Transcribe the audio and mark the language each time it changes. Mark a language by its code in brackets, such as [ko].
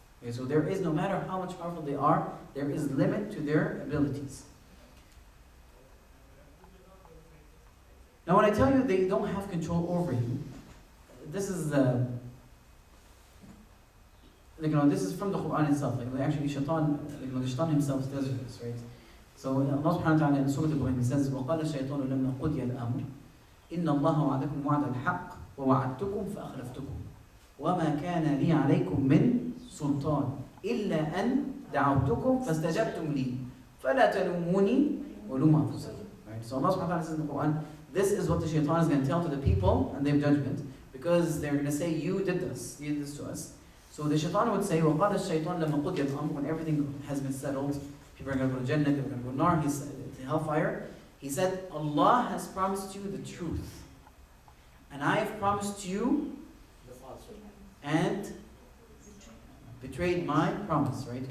[en] Okay, so there is, no matter how much powerful they are, there is limit to their abilities. Now when I tell you they don't have control over you, this is this is from the Quran itself. Actually, shaitan, the shaitan himself tells you this, right? So Allah subhanahu wa ta'ala in Surah Al-Ibrahim says, [ar] وَقَالَ الشَّيْطَانُ لَمَّا قُضِيَ الْأَمْرُ إِنَّ اللَّهَ وَعَدَكُمْ وَعْدَ الْحَقِّ وَوَعَدتُّكُمْ فَأَخْلَفْتُكُمْ وَمَا كَانَ لِي عَلَيْكُمْ مِنْ سُلْطَانٍ إِلَّا أَنْ دَعَوْتُكُمْ فَاسْتَجَبْتُمْ لِي فَلَا تَلُومُونِي وَلُومُوا أَنفُسَكُمْ. [en] Right? So Allah subhanahu wa ta'ala says in the Quran, this is what the shaitan is going to tell to the people and their judgment, because they're going to say, you did this to us. So the shaitan would say, [ar] وَقَالَ الشَّيْطَانُ لَمَّا قُضِيَ الْأَمْرُ, [en] when everything has been settled, people are going to go to Jannah, people are going to go to Nar, to hellfire. He said, Allah has promised you the truth. And I have promised you and betrayed my promise, right?